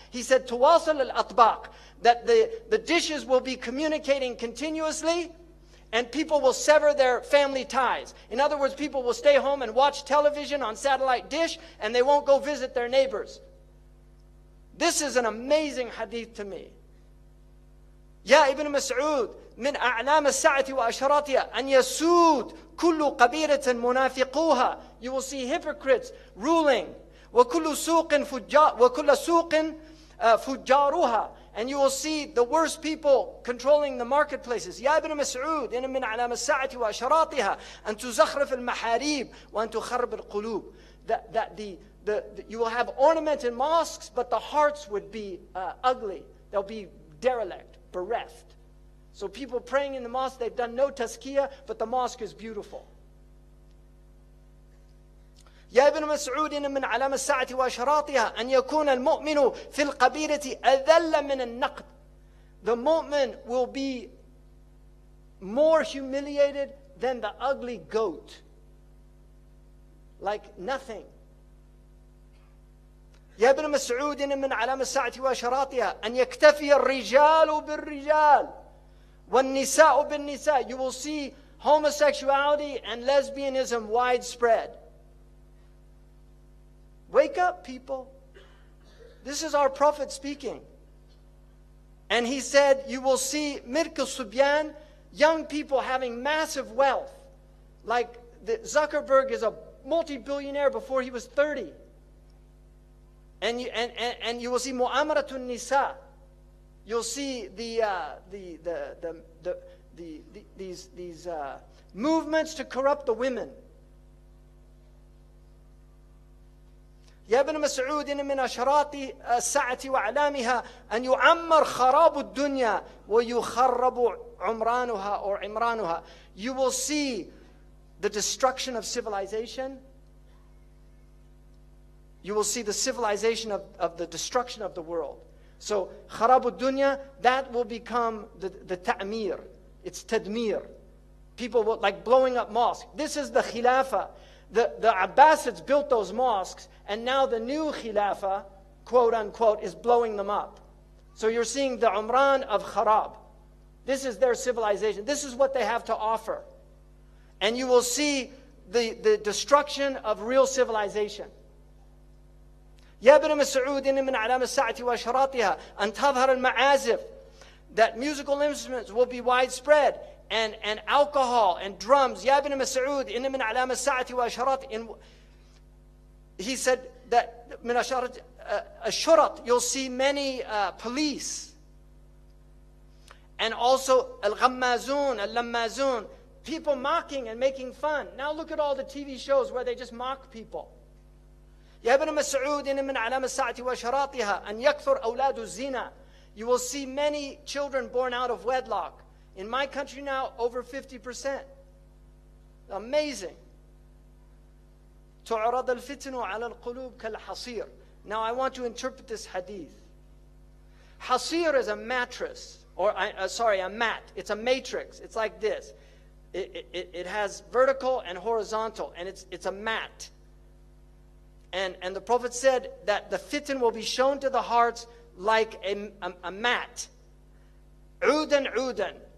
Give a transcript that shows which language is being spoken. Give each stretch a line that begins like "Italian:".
English: He said, tuwasal al-atbaq, that the dishes will be communicating continuously, and people will sever their family ties. In other words, people will stay home and watch television on satellite dish, and they won't go visit their neighbors. This is an amazing hadith to me.
Arabic: Ya Ibn Mas'ud, من أعلام الساعة وأشراطها أن يسود كل قبيلة منافقوها.
English: You will see hypocrites ruling.
Arabic: وكل سوق فجارها.
English: And you will see the worst people controlling the marketplaces.
Arabic: يا ابن مسعود إن من علام الساعة وأشراطها أن تزخرف المحاريب وأن تخرب القلوب.
English: That you will have ornamented mosques, but the hearts would be ugly. They'll be derelict, bereft. So people praying in the mosque, they've done no tazkiyah, but the mosque is beautiful.
Arabic: يا ابن مسعود إن من علام الساعة وأشراطها أن يكون المؤمن في القبيلة أذل من النقد.
English: The mu'min will be more humiliated than the ugly goat. Like nothing.
Arabic: يا ابن مسعود من علامة الساعة وأشراطها أن يكتفي الرجال بالرجال والنساء بالنساء.
English: You will see homosexuality and lesbianism widespread. Wake up, people. This is our Prophet speaking. And he said, you will see Mirk al-Subyan, young people having massive wealth. Like Zuckerberg is a multi-billionaire before he was 30. And you will see Mu'amaratun Nisa. You'll see these movements to corrupt the women.
Arabic: يا ابن مسعود من أشراط الساعة وأعلامها أن يعمر خراب الدنيا ويخرب عمرانها or عمرانها.
English: You will see the destruction of civilization. You will see the civilization of the destruction of the world. So
Arabic: خراب الدنيا,
English: that will become the ta'mir. It's tadmir. People will, like blowing up mosques. This is the khilafah. The Abbasids built those mosques, and now the new Khilafah, quote unquote, is blowing them up. So you're seeing the Umran of Kharab. This is their civilization. This is what they have to offer. And you will see the destruction of real civilization.
Arabic: يا ابن مسعود من علامة الساعة وأشراطها أن تظهر المعازف.
English: That musical instruments will be widespread. And alcohol and drums.
Arabic: يا ابن مسعود إن من علامة الساعة وأشراط.
English: He said that
Arabic: من أشارة الشرط,
English: you'll see many police. And also
Arabic: الغمازون, اللمازون,
English: people mocking and making fun. Now look at all the TV shows where they just mock people.
Arabic: يا ابن مسعود إن من علامة الساعة وأشراطها أن يكثر أولاد الزنا.
English: You will see many children born out of wedlock. In my country now, over 50%. Amazing.
Arabic: تعرض الفتن على القلوب كالحصير.
English: Now I want to interpret this hadith. Hasir is a mattress, or a mat. It's a matrix. It's like this. It has vertical and horizontal, and it's a mat. And the Prophet said that the fitan will be shown to the hearts like a mat. Udan udan.